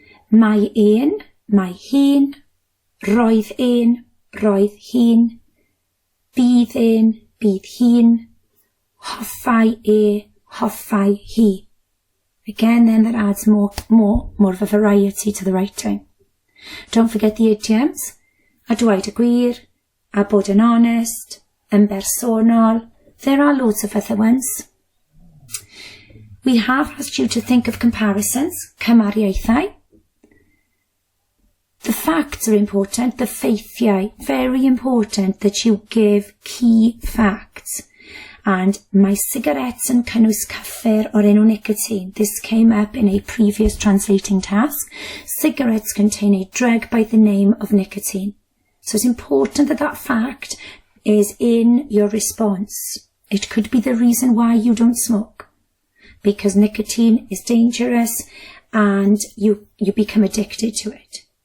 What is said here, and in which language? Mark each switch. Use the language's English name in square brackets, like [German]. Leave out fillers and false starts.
[Welsh] Mae ein, mae hi'n. Roedd ein, roedd hi'n. Bydd ein, bydd hi'n. Hoffai e, hoffai hi. [English] Again, then that adds more of a variety to the writing. Don't forget the idioms. [Welsh] A dweud y gwir, a bod yn honest, yn bersonol. [English] There are loads of other ones. We have asked you to think of comparisons, cymariaethau. The facts are important, the ffeithiau, very important that you give key facts. [Welsh] And mae cigarettes yn cynnwys cyffur o'r enw nicotine. [English] This came up in a previous translating task. Cigarettes contain a drug by the name of nicotine. So it's important that that fact is in your response. It could be the reason why you don't smoke, because nicotine is dangerous and you become addicted to it.